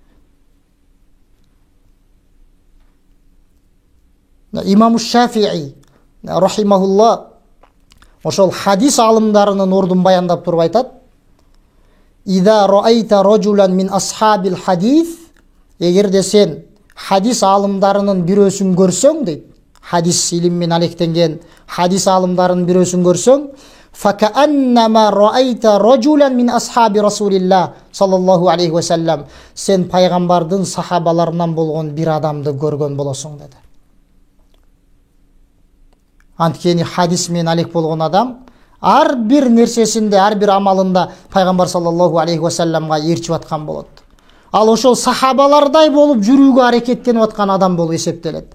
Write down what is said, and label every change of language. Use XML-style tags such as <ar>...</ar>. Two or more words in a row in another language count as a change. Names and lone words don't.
<ky>Имам Шафии рахимахулла ошол хадис алымдарынын ордун баяндап туруп айтат:</ky> <ar>"إذا رأيت رجلا من أصحاب الحديث",</ar> <ky>эгерде сен хадис алымдарынын бирөөсүн көрсөң дейт, хадис илиммен алектенген хадис алымдарынын бирөөсүн көрсөң,</ky> <ar>"فكأنما رأيت رجلا من أصحاب رسول الله صلى الله عليه وسلم",</ar> <ky>сен пайгамбардын сахабаларынан болгон бир адамды көргөн болосуң деди. Анткени хадис менен алек болгон адам ар бир нерсесинде, ар бир амалында пайгамбар</ky> <ar>صلى الله عليه وسلم га</ar> <ky>ээрчип аткан болот. Ал ошол сахабалардай болуп жүрүүгө аракеттенип аткан адам болуп эсептелет.</ky>